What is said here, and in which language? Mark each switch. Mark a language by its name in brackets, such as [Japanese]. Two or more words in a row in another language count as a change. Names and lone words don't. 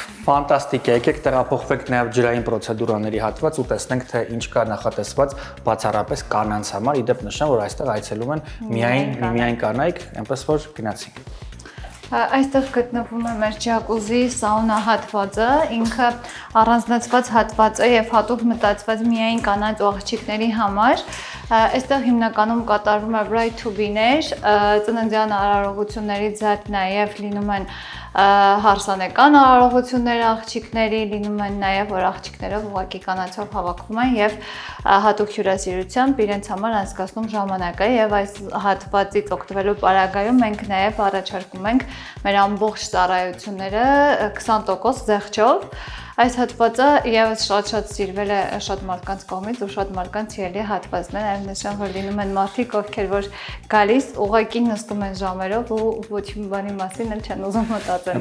[Armenian] Ֆանտաստիկ է, եկեք տեղափոխվենք նաև ջրային պրոցեդուրաների հատված ու տեսնենք, թե ինչ կա նախատեսված բացառապես կանանց համար, իդեպ նշեմ, որ այստեղ այցելում են միայն կանայք, այնպես որ գնացինք։ Այստեղ գտնվում է մեր ջակուզի սաունա հատվածը, ինքը առանձնացված հատված է եւ հատուկ մտածված միայն կանանց ու աղջիկների համար։ Այստեղ հիմնականում կատարվում է [English] bright to-be- [Armenian] ներ, ծննդյան արարողություններից զատ նաև լինում են հարսանեկան արարողություններ աղջիկների, լինում են նաև որ աղջիկները ուղղակի կանանցով հավաքվում են եւ հատուկ հյուրասիրությամբ իրենց համար անցկացնում ժամանակը եւ այս հատվածից օգտվելու պարագայում մենք նաև առաջարկում ենք մեր ամբողջ ծառայությունները 20% զեղչով։ Այս հատվածը եւս շատ սիրվել է շատ մարդկանց կողմից ու շատ մարդկանց սիրելի հատվածն է, այլ նշան, որ լինում են մարդիկ, ովքեր որ գալիս ուղղակի նստում են ժամերով ու ոչ մի բանի մասին էլ չեն ուզում մտածել։